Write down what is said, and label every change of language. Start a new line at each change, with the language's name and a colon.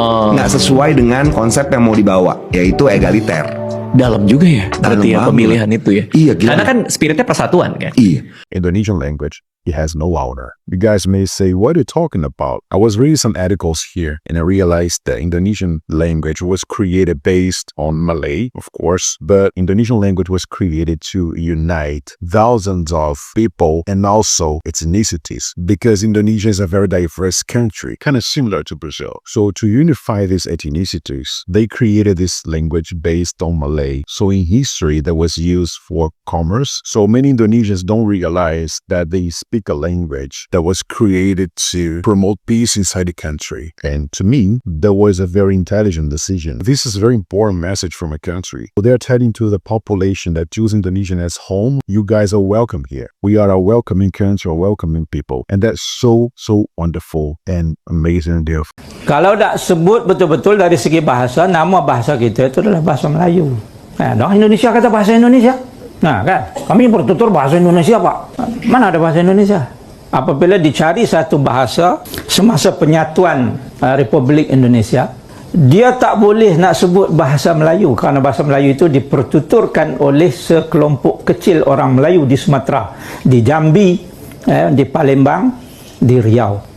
Indonesian: Nggak sesuai dengan konsep yang mau dibawa, yaitu egaliter. Dalam juga ya, berarti ya pemilihan itu ya. Iya, gila. Karena kan spiritnya persatuan kan. Iya.
English: Indonesian language, it has no owner. You guys may say, what are you talking about? I was reading some articles here and I realized that Indonesian language was created based on Malay, of course, but Indonesian language was created to unite thousands of people and also ethnicities, because Indonesia is a very diverse country, kind of similar to Brazil. So to unify these ethnicities, they created this language based on Malay. So in history, that was used for commerce. So many Indonesians don't realize that they speak a language that was created to promote peace inside the country. And to me, that was a very intelligent decision. This is a very important message from a country. They're telling to the population that choose Indonesian as home, you guys are welcome here. We are a welcoming country, a welcoming people. And that's so wonderful and amazing deal.
Malay: Kalau tak sebut betul-betul dari segi bahasa, nama bahasa kita itu adalah bahasa Melayu. Orang Indonesia kata bahasa Indonesia. Nah kan, kami bertutur bahasa Indonesia Pak. Mana ada bahasa Indonesia? Apabila dicari satu bahasa semasa penyatuan Republik Indonesia, dia tak boleh nak sebut bahasa Melayu kerana bahasa Melayu itu dipertuturkan oleh sekelompok kecil orang Melayu di Sumatera, di Jambi, di Palembang, di Riau.